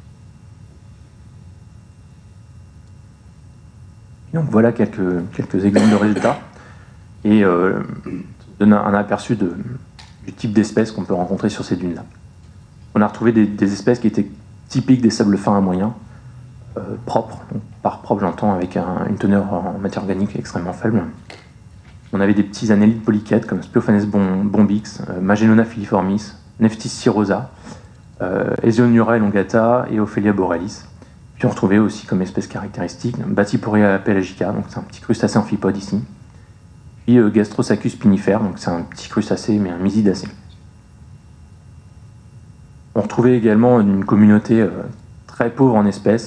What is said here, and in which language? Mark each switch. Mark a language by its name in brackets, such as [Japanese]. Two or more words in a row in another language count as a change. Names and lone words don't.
[French] Donc voilà quelques exemples de résultats et donne un aperçu du type d'espèces qu'on peut rencontrer sur ces dunes-là. On a retrouvé des espèces qui étaient typiques des sables fins à moyens, propres. Donc, par propre, j'entends avec une teneur en matière organique extrêmement faible. On avait des petits annélides polychètes comme Spiophanes bombix, Magenona filiformis, Nephthys cirosa, Esionura elongata et Ophelia borealis. Puis on retrouvait aussi comme espèce caractéristique Bathyporia pelagica, donc c'est un petit crustacé amphipode ici. Puis Gastrosacus pinifère, donc c'est un petit crustacé mais un mysidacé. On retrouvait également une communauté très pauvre en espèces.